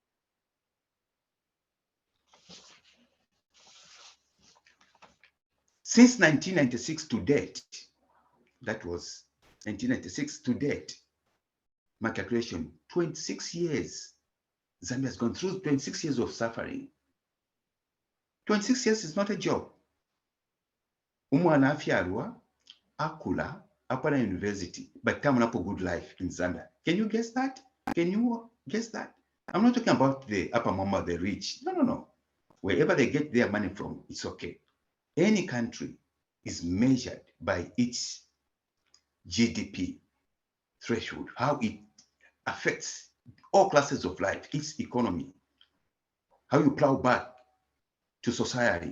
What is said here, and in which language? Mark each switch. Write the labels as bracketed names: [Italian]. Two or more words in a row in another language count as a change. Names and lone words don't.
[English] Since 1996 to date, that was 1996 to date, my calculation, 26 years. Zambia has gone through 26 years of suffering. 26 years is not a job. [Bemba] Umwana afyalwa, akula, apana university, [English] but come up a good life in Zambia. Can you guess that? Can you guess that? I'm not talking about the upper mama, the rich. No. Wherever they get their money from, it's okay. Any country is measured by its GDP threshold, how it affects all classes of life, its economy, how you plow back to society.